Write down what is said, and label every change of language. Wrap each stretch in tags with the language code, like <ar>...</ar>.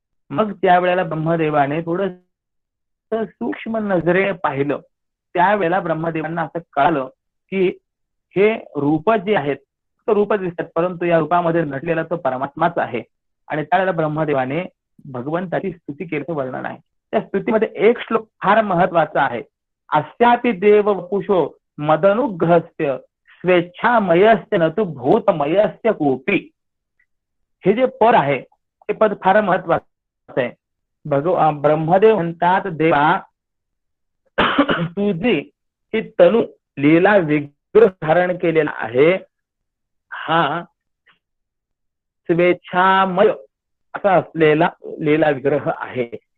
<mr>मग त्या वेळेला ब्रह्मदेवाने थोडं सूक्ष्म नजरेने पाहिलं. त्यावेळेला ब्रह्मदेवांना असं कळालं की हे रूप जे आहेत तो रूप दिसतात, परंतु या रूपामध्ये नटलेला तो परमात्माच आहे. आणि त्यावेळेला ब्रह्मदेवाने भगवंताची स्तुती केल्याचं वर्णन आहे. त्या स्तुतीमध्ये एक श्लोक फार महत्वाचा आहे.</mr> <sa>अस्यापि देव वपुषो मदनुग्रहस्य स्वेच्छामयस्य न तु भूतमयस्य कोपी.</sa> <mr>हे जे पद आहे ते पद फार महत्वाचं आहे. ब्रह्मदेव म्हणतात, देवा तुझी ही तनु लीला विग्रह धारण केलेला आहे, हा स्वेच्छामय असा असलेला लीला विग्रह आहे.</mr>